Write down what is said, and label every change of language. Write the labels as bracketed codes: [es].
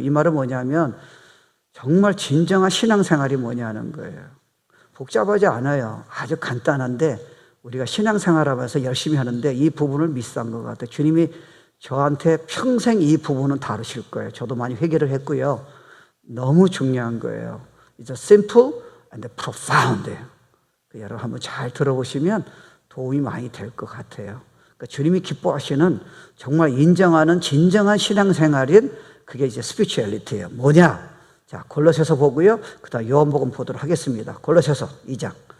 [ko] 이 말은 뭐냐면 정말 진정한 신앙생활이 뭐냐는 거예요. 복잡하지 않아요. 아주 간단한데 우리가 신앙생활하면서 열심히 하는데 이 부분을 미스한 것 같아요. 주님이 저한테 평생 이 부분은 다루실 거예요. 저도 많이 회개를 했고요. 너무 중요한 거예요. [en] It's simple and profound. [ko] 여러분 한번 잘 들어보시면 도움이 많이 될 것 같아요. 그러니까 주님이 기뻐하시는 정말 인정하는 진정한 신앙생활인 그게 이제 스피리추얼리티예요. 뭐냐? 자, 골로새서 보고요. 그다음 요한복음 보도록 하겠습니다. 골로새서 2장.